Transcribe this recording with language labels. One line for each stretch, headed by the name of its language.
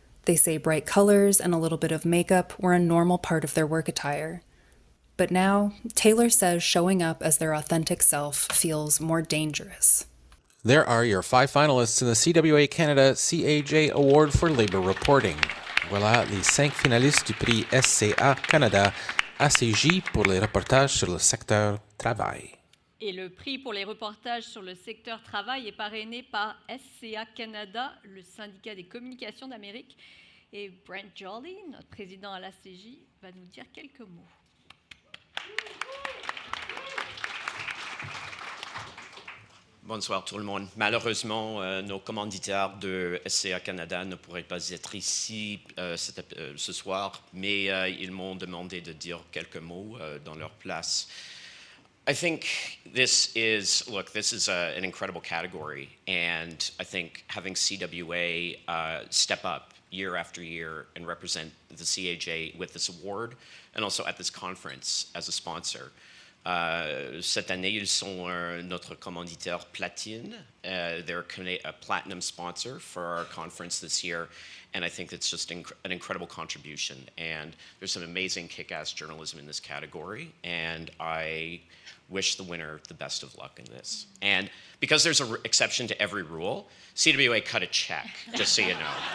English: They say bright colors and a little bit of makeup were a normal part of their work attire. But now, Taylor says showing up as their authentic self feels more dangerous. There are your 5 finalists in the CWA Canada CAJ Award for Labor Reporting.
French: Voilà les 5 finalistes du prix SCA Canada ACJ pour les reportages sur le secteur travail. Et le prix pour les reportages sur le secteur travail est parrainé par SCA Canada, le syndicat des communications d'Amérique. Et Brent Jolly, notre président à la CAJ, va nous dire quelques mots. Bonsoir tout le monde. Malheureusement, nos commanditaires de SCA Canada ne pourraient pas être ici ce soir, mais ils m'ont demandé de dire quelques mots dans leur place.
English: I think this is an incredible category, and I think having CWA step up year after year and represent the CAJ with this award, and also at this conference as a sponsor.
French: Cette année, ils sont notre commanditaire platine.
English: They're a platinum sponsor for our conference this year, and I think it's just an incredible contribution. And there's some amazing kick-ass journalism in this category, and I wish the winner the best of luck in this. And because there's an exception to every rule, CWA cut a check, just so you know.